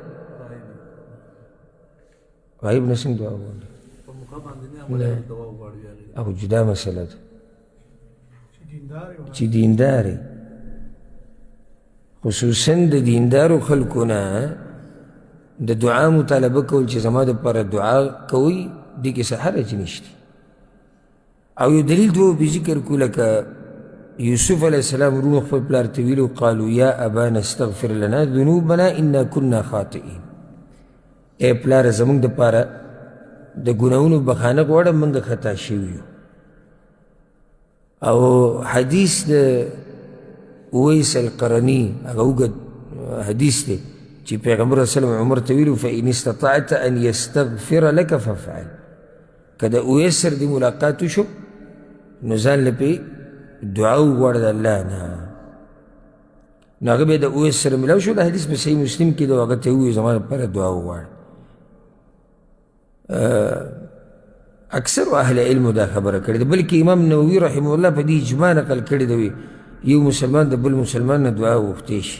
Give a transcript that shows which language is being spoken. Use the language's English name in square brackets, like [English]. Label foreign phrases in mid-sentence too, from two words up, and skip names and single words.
[Pashto] غایب نه څنګه دعا وغواړي او جدا مسله ده چې دیندار یې خصوصا د دیندارو خلکو نه د دعا مطالبه کول چې زما دپاره دعا کوئ دې کې څه حرج نشته. او یو دلیل دوه به ذکر کړو لکه یوسف علیه السلام ورونو خپل پلار ته ویلي [Arabic] قالوا یا ابانا استغفر لنا ذنوبنا انا كنا خاطئین، [Pashto] ای پلاره زموږ دپاره د ګناهونو بخانه غواړه موږ خطا شوي یو. او حدیث د اویس القرني هغه اوږد حدیث دی چې پیغمبر [Arabic] صلی الله علیه وسلم [Pashto] عمر ته ویلي [Arabic] فإن استطعت ان یستغفر لك فافعل، [Pashto] که د اویس سره دې ملاقات وشو نو ځان له پې دعا وغواړه د الله نه. نو هغه به د اویس سره ملاو شو. د حدیث په صحیح مسلم کې د هغه ته ووایي زما لپاره دعا وغواړه. اکثر اهل علمو دا خبره کړې ده، بلکې امام نووي [Arabic] رحمه الله [Pashto] په دې اجماع نقل کړې ده یو مسلمان د بل مسلمان نه دعا وغوښتی شي.